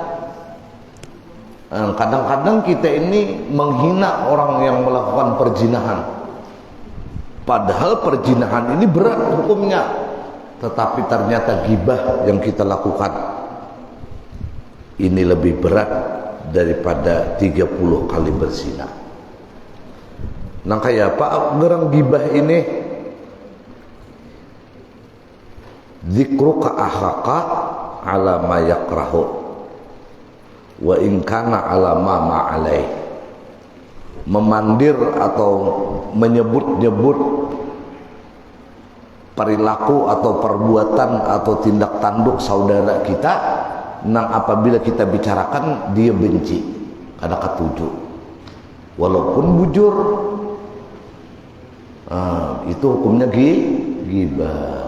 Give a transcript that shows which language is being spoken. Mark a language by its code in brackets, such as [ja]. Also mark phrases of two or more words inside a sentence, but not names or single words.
[id] Kadang-kadang kita ini menghina orang yang melakukan perzinahan, padahal perzinahan ini berat hukumnya, tetapi ternyata ghibah yang kita lakukan ini lebih berat daripada 30 kali berzina. [bjn] Nah, kayak apa gerang ghibah ini? [ar] ذكرك أخاك بما يكره وإن كان على ما عليه. [bjn] Memandir atau menyebut-nyebut perilaku atau perbuatan atau tindak tanduk saudara kita nang apabila kita bicarakan dia benci, ada ketujuh walaupun bujur, itu hukumnya ghibah.